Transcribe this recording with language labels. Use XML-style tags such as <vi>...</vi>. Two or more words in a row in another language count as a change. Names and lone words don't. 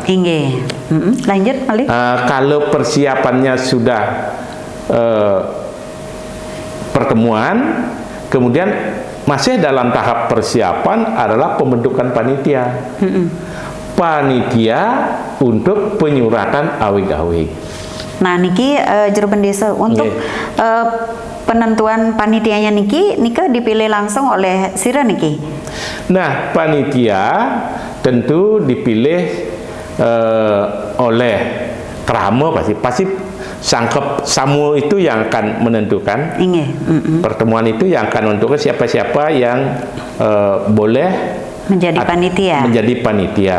<id>Lanjut, Malik. Kalau persiapannya sudah pertemuan, kemudian masih dalam tahap persiapan adalah pembentukan panitia. Panitia untuk penyuratan awig-awig. Nah niki jero bendesa untuk penentuan panitianya niki dipilih langsung oleh sira niki. Nah, panitia tentu dipilih oleh krama pasti sangkep samu itu yang akan menentukan. Pertemuan itu yang akan menentukan siapa-siapa yang boleh menjadi panitia.</id>